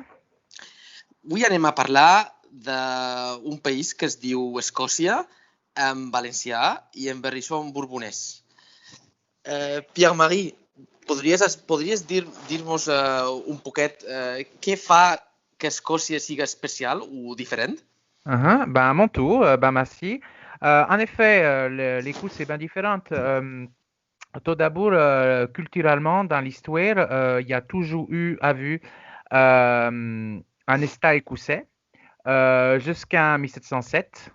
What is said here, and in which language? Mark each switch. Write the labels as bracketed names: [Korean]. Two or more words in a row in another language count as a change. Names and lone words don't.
[Catalan] Avui anem a parlar d'un país que es diu Escòcia, en valencià i en berrissó en borbonès. Pierre-Marie, podries dir-nos un poquet què fa que Escòcia siga especial [French] ou différente? À mon tour, merci. En effet, l'Écosse est bien différente. Tout d'abord, culturellement, dans l'histoire, il y a toujours eu un État écossais jusqu'en 1707.